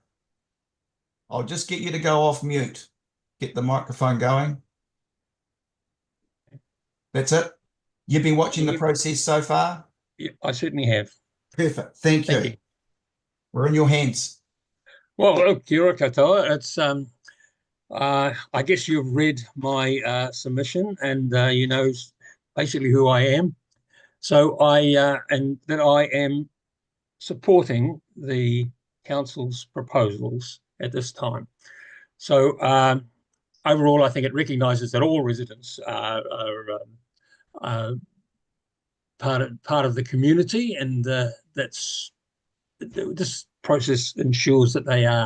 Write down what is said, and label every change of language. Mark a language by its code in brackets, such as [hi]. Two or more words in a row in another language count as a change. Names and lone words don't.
[en] I'll just get you to go off mute. Get the microphone going. That's it. You've been watching the process so far? Yeah, I certainly have. Perfect. Thank you. We're in your hands. Well, look, [mi] kia ora katoa. [en] It's I guess you've read my submission, and you know basically who I am. So and that I am supporting the council's proposals at this time. So overall, I think it recognises that all residents are part of the community, and this process ensures that they are.